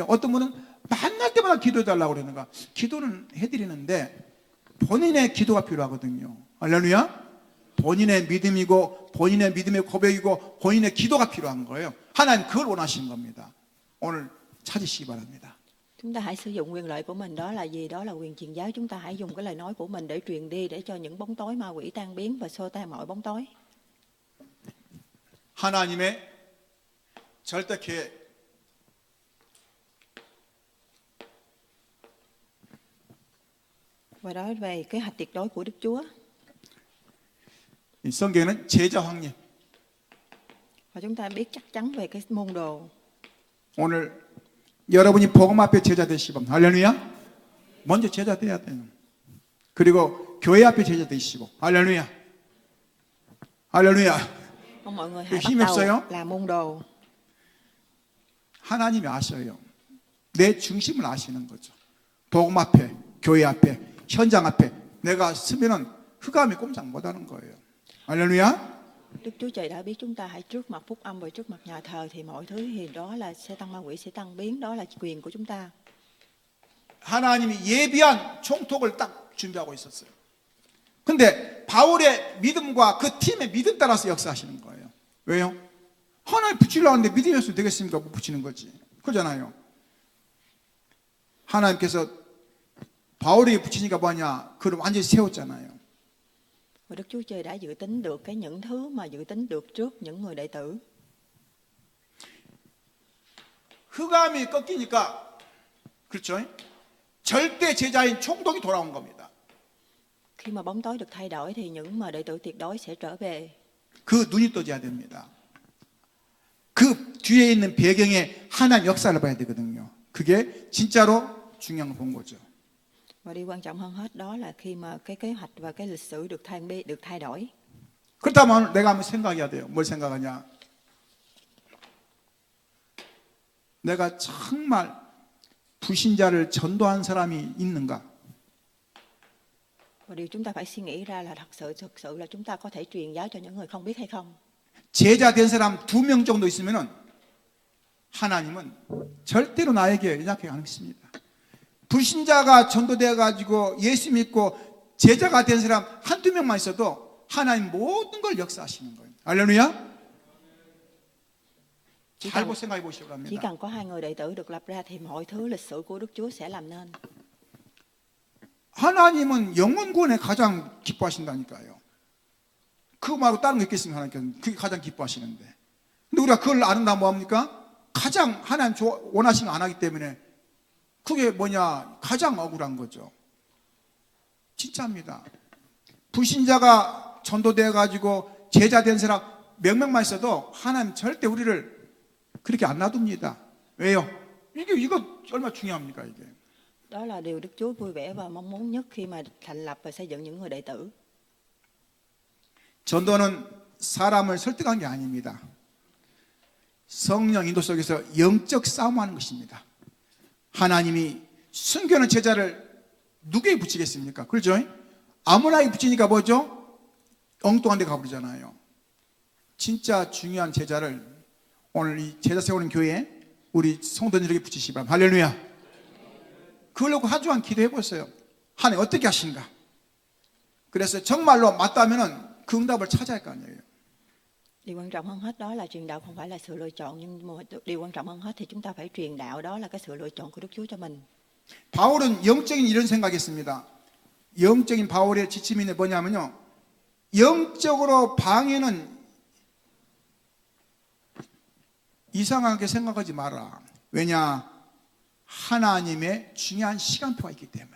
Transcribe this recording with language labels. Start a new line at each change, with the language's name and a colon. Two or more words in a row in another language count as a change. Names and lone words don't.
Korean: 어떤 분은 만날 때마다 기도해달라고 그러는가? 기도는 해드리는데 본인의 기도가 필요하거든요. 할렐루야. 본인의 믿음이고 본인의 믿음의 고백이고 본인의 기도가 필요한 거예요. 하나님 그걸 원하시는 겁니다. 오늘 찾으시기 바랍니다.
Vietnamese: Chúng ta hãy sử dụng quyền lợi của mình, đó là gì? Đó là quyền truyền giáo. Chúng ta hãy dùng cái lời nói của mình để truyền đi, để cho những bóng tối ma quỷ tan biến và xua tan mọi bóng tối.
Korean: 하나님의 절대 계획.
Vietnamese: Và đó về kế hoạch tuyệt đối của Đức Chúa.
Korean: 이 성경에는 제자 확립.
Vietnamese: Và chúng ta biết chắc chắn về cái môn đồ.
Korean: 오늘 여러분이 복음 앞에 제자 되시고, 할렐루야. 먼저 제자 돼야 돼요. 그리고 교회 앞에 제자 되시고, 할렐루야. 할렐루야.
Vietnamese: Mong mọi người hãy
Korean: 힘이
Vietnamese: bắt đầu
Korean: 없어요?
Vietnamese: là môn đồ.
Korean: 하나님이 아셔요. 내 중심을 아시는 거죠. 복음 앞에, 교회 앞에, 현장 앞에 내가 서면은 흑암이 꼼짝 못하는 거예요. 할렐루야.
Vietnamese: Đức Chúa Trời đã biết chúng ta hãy trước mặt phúc âm và trước mặt nhà thờ thì mọi thứ thì đó là sẽ tăng ma quỷ sẽ tăng biến, đó là quyền của chúng ta.
Korean: 하나님이 예비한 총톡을 딱 준비하고 있었어요. 근데 바울의 믿음과 그 팀의 믿음 따라서 역사하시는 거예요. 왜요? 하나님 붙이려고 하는데 믿음이 없으면 되겠습니까? 못 붙이는 거지. 그러잖아요. 하나님께서 바울에게 붙이니까 뭐냐? 그를 완전히 세웠잖아요.
Vietnamese: Và Đức Chúa Trời đã dự tính được những thứ mà dự tính được trước những người đệ tử.
Korean: 흑암이 꺾이니까, 그렇죠? 절대 제자인 총독이 돌아온 겁니다.
Vietnamese: Khi mà bóng tối được thay đổi thì những mà đệ tử tuyệt đối sẽ trở về.
Korean: 그 눈이 떠져야 됩니다. 그 뒤에 있는 배경에 하나님 역사를 봐야 되거든요. 그게 진짜로 중요한 건 거죠.
Vietnamese: Và điều quan trọng hơn hết đó là khi mà cái kế hoạch và cái lịch sử được thay đổi.
Korean: 그렇다면 내가 한번 생각해야 돼요. 뭘 생각하냐? 내가 정말 불신자를 전도한 사람이 있는가?
Vietnamese: Và điều chúng ta phải suy nghĩ ra là thực sự là chúng ta có thể truyền giáo cho những người không biết hay không.
Korean: 제자 된 사람 2명 정도 있으면은 하나님은 절대로 나에게 연약하게 안 믿습니다. 불신자가 전도되어 가지고 예수 믿고 제자가 된 사람 한두 명만 있어도 하나님 모든 걸 역사하시는 거예요. 할렐루야. 잘 생각해 보시기
Vietnamese: Chỉ
Korean: 바랍니다.
Vietnamese: cần có 2 người đệ tử được lập ra thì mọi thứ lịch sử của Đức Chúa sẽ làm nên.
Korean: 하나님은 영혼 구원에 가장 기뻐하신다니까요. 그거 말고 다른 거 있겠습니까? 하나님께서는 그게 가장 기뻐하시는데. 근데 우리가 그걸 아는다 뭐합니까? 가장 하나님 원하시는 거 안 하기 때문에 그게 뭐냐? 가장 억울한 거죠. 진짜입니다. 불신자가 전도되어 가지고 제자 된 사람 몇 명만 있어도 하나님 절대 우리를 그렇게 안 놔둡니다. 왜요? 이거 얼마나 중요합니까, 이게?
Vietnamese: Đó là điều Đức Chúa vui vẻ và mong muốn nhất khi mà thành lập và xây dựng những người đệ tử.
Korean: 전도는 사람을 설득한 게 아닙니다. 성령 인도 속에서 영적 싸움하는 것입니다. 하나님이 숨겨놓은 제자를 누구에게 붙이겠습니까? 그렇죠? 아무나에게 붙이니까 뭐죠? 엉뚱한 데 가버리잖아요. 진짜 중요한 제자를 오늘 이 제자 세우는 교회에 우리 성도들에게 붙이시기 바랍니다. 할렐루야. 그걸 놓고 한 주간 기도해 보세요. 하나님 어떻게 하신가? 그래서 정말로 맞다면은 그 응답을 찾아야 할 거 아니에요.
Vietnamese: Điều quan trọng hơn hết đó là truyền đạo không phải là sự lựa chọn, nhưng mà điều quan trọng hơn hết thì chúng ta phải truyền đạo, đó là cái sự lựa chọn của Đức Chúa cho mình.
Korean: 바울은 영적인 이런 생각했습니다. 영적인 바울의 지침이 뭐냐면요, 영적으로 방해는 이상하게 생각하지 마라. 왜냐? 하나님의 중요한 시간표가 있기 때문에.